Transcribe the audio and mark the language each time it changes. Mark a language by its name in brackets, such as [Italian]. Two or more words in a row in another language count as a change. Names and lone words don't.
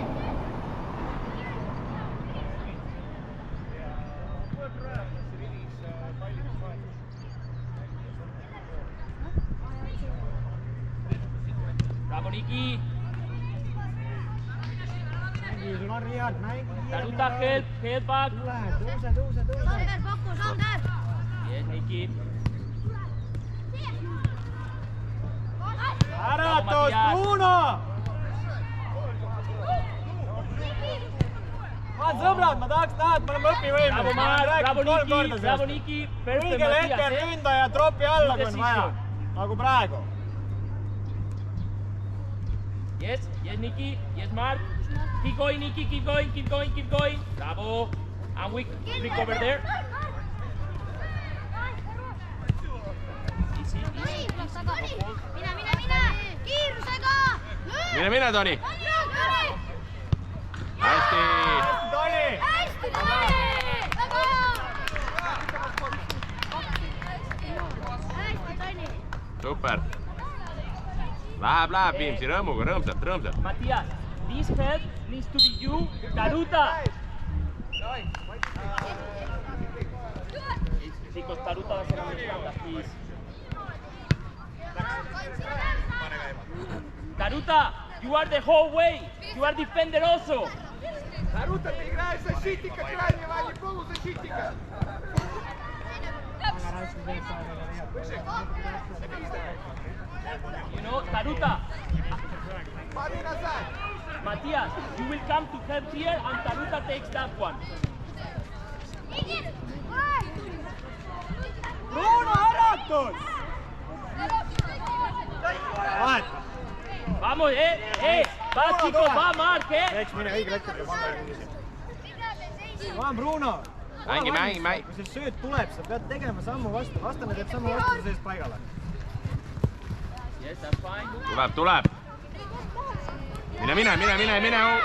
[Estonian] Bravo, Niki. Sul on Riad, mängi! Taruta, [English] help back. [Estonian] Tõuse! Sander, pakku, Sander! [English] Yes, Niki. [Estonian] Äratus, Bruno! Sõbrad, ma tahaks näha, et me oleme õpivõimelised. Bravo, Niki. Õigel hetkel ründaja tropi alla, kui on vaja. Nagu praegu. [English] Yes, Niki. Yes, Mark. Keep going, Niki. Keep going. Bravo. And we click over there. Easy. [Estonian] Mine! Kiirusega! Mine, Toni! Hästi! Toni! Hästi, Toni! Väga hea! Hästi, Toni! Super! Läheb, Viimsi, rõõmuga, rõõmsalt. [English] Matthias, this help needs to be you. Taruta! [Spanish] Chicos, Taruta va a ser americana, please. [English] Taruta, you are the whole way. You are defender also. [Russian] Наруто, ты играешь защитника крайнего, а не полузащитника. [English] You know, Taruta. [Russian] Смотри назад. [English] Matías, you will come to help here and Taruta takes that one. [Estonian] Bruno, äratus! Vaheta! [Spanish] Vamos, va chicos, va Mark, [Estonian] Eks mine õigel hetkel ja pange küsisi. Vaan Bruno! Mängi. Kui see sööt tuleb, sa pead tegema sammu vastu. Vastane teeb sammu vastu seest paigale. [English] Yes, that's fine. [Estonian] Tuleb. Mine.